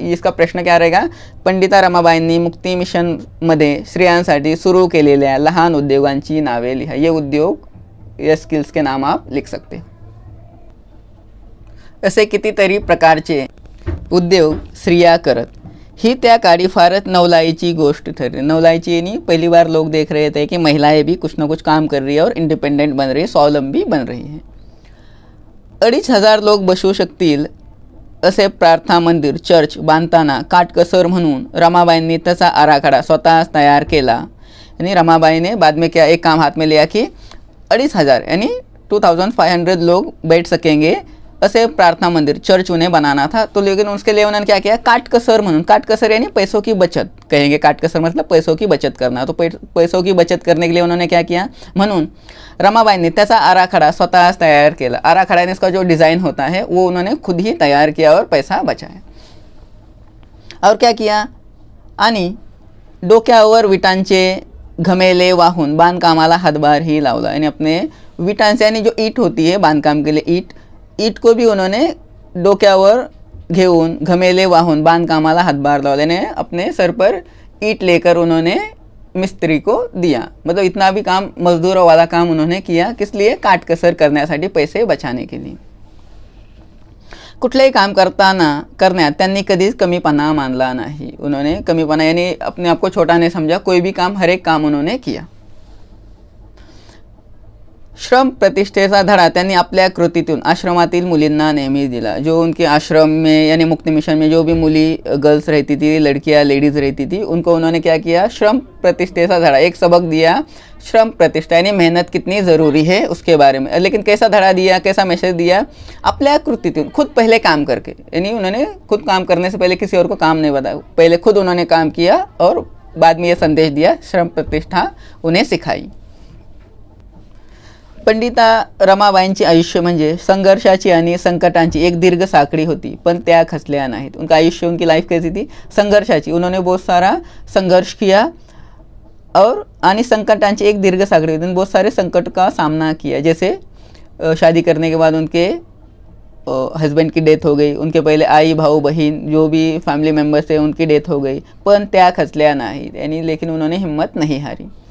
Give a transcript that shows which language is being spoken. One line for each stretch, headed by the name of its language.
Hindi: इसका प्रश्न क्या रहेगा,
Marathi: पंडिता रमाबाईंनी मुक्ती मिशन मध्ये स्त्रियांसाठी सुरू केलेल्या लहान उद्योगांची नावे लिहा।
Hindi: ये उद्योग, ये स्किल्स के नाम आप लिख सकते हो।
Marathi: असे कितीतरी प्रकारचे उद्योग स्त्रिया करत, ही त्या काळी फारच नवलाईची गोष्ट ठरली।
Hindi: नवलाईची यानी पहली बार लोग देख रहे थे कि महिलाएं भी कुछ ना कुछ काम कर रही है और इंडिपेंडेंट बन रही है, स्वावलंबी बन रही है।
Marathi: 2,500 लोक बसू शकतील असे प्रार्थना मंदिर, चर्च बांधताना काटकसर म्हणून रमाबाईंनी त्याचा आराखडा स्वतः तयार केला।
Hindi: यानी रमाबाई ने बाद में क्या एक काम हाथ में लिया कि 2,500 यानी 2,500 लोग बैठ सकेंगे ऐसे प्रार्थना मंदिर, चर्च उन्हें बनाना था। तो लेकिन उसके लिए उन्होंने क्या किया,
Marathi: काटकसर म्हणून,
Hindi: काटकसर यानी पैसों की बचत कहेंगे, काटकसर मतलब पैसों की बचत करना। तो पैसों की बचत करने के लिए उन्होंने क्या किया,
Marathi: म्हणून रमाबाईंनी त्याचा आराखडा स्वतः तयार केला।
Hindi: आराखडा यानी इसका जो डिज़ाइन होता है वो उन्होंने खुद ही तैयार किया और पैसा बचाया। और क्या किया,
Marathi: आणि डोक्यावर विटांचे घमेले वाहून बांधकामाला हातभार ही लावला।
Hindi: यानी अपने विटांचे यानी जो ईट होती है बांधकाम के लिए, ईट को भी उन्होंने
Marathi: डोक्यावर घेऊन घमेले वाहून बांधकामाला हातभार लावला।
Hindi: यानी अपने सर पर ईट लेकर उन्होंने मिस्त्री को दिया। मतलब इतना भी काम, मजदूरों वाला काम उन्होंने किया, किस लिए,
Marathi: काटकसर करण्यासाठी,
Hindi: पैसे बचाने के लिए।
Marathi: कुठलेही काम करण्यात त्यांनी कधीच कमीपणा मानला नाही।
Hindi: उन्होंने कमीपणा यानी अपने आप को छोटा नहीं समझा, कोई भी काम, हर एक काम उन्होंने किया।
Marathi: श्रम प्रतिष्ठेचा धडा त्यांनी आपल्या कृतीतून आश्रमातील मुलींना नेहमी दिला।
Hindi: जो उनके आश्रम में यानी मुक्ति मिशन में जो भी मुली, गर्ल्स रहती थी, लड़कियां, लेडीज़ रहती थी, उनको उन्होंने क्या किया, श्रम प्रतिष्ठेचा धड़ा, एक सबक दिया, श्रम प्रतिष्ठा यानी मेहनत कितनी ज़रूरी है उसके बारे में। लेकिन कैसा धड़ा दिया, कैसा मैसेज दिया,
Marathi: अपल्या कृतीतून,
Hindi: खुद पहले काम करके, यानी उन्होंने खुद काम करने से पहले किसी और को काम नहीं बताया, पहले खुद उन्होंने काम किया और बाद में ये संदेश दिया, श्रम प्रतिष्ठा उन्हें सिखाई।
Marathi: पंडिता रमाबाईंचे आयुष्य म्हणजे संघर्षाची आणि संकटांची एक दीर्घ साखळी होती, पण त्या खचल्या नाहीत।
Hindi: उनका आयुष्य, उनकी लाइफ कैसी थी? संघर्षाची। उन्होंने बहुत सारा संघर्ष किया और
Marathi: आनी संकटांची एक दीर्घ साखड़ी,
Hindi: उन्होंने बहुत सारे संकट का सामना किया। जैसे शादी करने के बाद उनके हस्बैंड की डेथ हो गई, उनके पहले आई भाऊ बहन जो भी फैमिली मेम्बर्स थे उनकी डेथ हो गई,
Marathi: पण त्या खचल्या नाहीत,
Hindi: यानी लेकिन उन्होंने हिम्मत नहीं हारी।